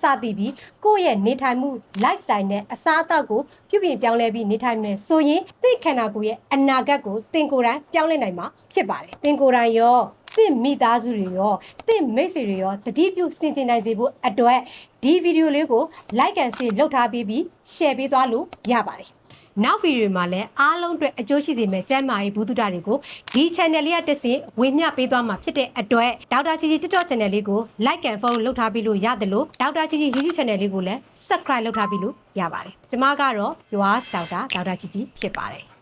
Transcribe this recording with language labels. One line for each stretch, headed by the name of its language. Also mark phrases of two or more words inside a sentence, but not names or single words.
Burmese: သည်ပြီးကိုယ့်ရဲ့နေထိုင်မှု lifestyle နဲ့အစားအသောက်ကိုပြုပြင်ပြောင်းလဲပြီးနေထိုင်မယ်ဆိုရင်သိခန္ဓာကိုယ်ရဲ့အနာဂတ်ကိုသင်ကိုယ် တိုင်ပြောင်းလဲနိုင်မှာဖြစ်ပါတယ်သင်ကိုယ်တိုင်ရောသင်မိသားစုတွေရောသင်မိတ်ဆွေတွေရောတတိပြုစင်စင်နိုင်စေဖို့အတွက်ဒီဗီဒီယိုလေးကို
English: like and share
Burmese: လုပ်ထားပြီး share ပေးသွားလို့ရပါတယ်နောက်ဗီဒီယိုမှာလည်းအားလုံးအတွက်အကျိုးရှိစေမယ့်ကျန်းမာရေးဘူးတုဒတွေကိုဒီ channel လေးကတက်စဉ်ဝေမျှပေးသွားမှာဖြစ်တဲ့အတွက်ဒေါက်တာချီချီ TikTok channel လေးကို
English: like and follow
Burmese: လုပ်ထားပြီးလို့ရတယ်လို့ဒေါက်တာချီချီ YouTube channel လေးကိုလည်း subscribe လုပ်ထားပြီးလို့ရပါတယ်ကျွန်မကတော့ Yours ဒေါက်တာချီချီဖြစ်ပါတယ်